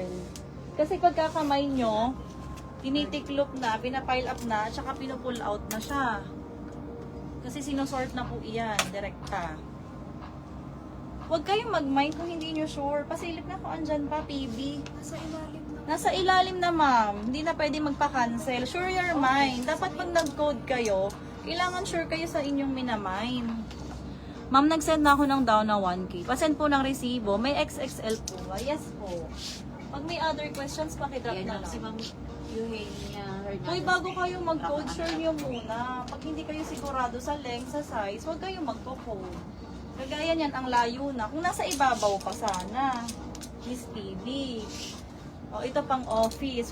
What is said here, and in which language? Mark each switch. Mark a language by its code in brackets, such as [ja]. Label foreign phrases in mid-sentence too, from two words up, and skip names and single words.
[tl] Kasi pagkakamine nyo, tinitiklop na, pinapile up na, tsaka pinupull out na siya. Kasi sinusort na po iyan, direkta. Huwag kayong mag-mine kung hindi nyo sure. Pasilip na kung andyan pa, PB. Nasa ilalim na, ma'am. Hindi na pwede magpa-cancel. [en] Sure your mind. [tl] Dapat pag nag-code kayo, kailangan sure kayo sa inyong minamine. Ma'am, nag-send na ako ng down na 1K. Pasend po ng resibo. May XXL po ba? Yes po. Pag may [en] other questions, [tl] pakidrop na lang. Si Ma'am Eugenia Hernandez. Hoy, bago kayo mag-code, sure nyo muna. Pag hindi kayo sigurado sa length, sa size, huwag kayong magko-code. Kagaya niyan, ang layo na. Kung nasa ibabaw pa sana. Miss TV. O, ito pang office.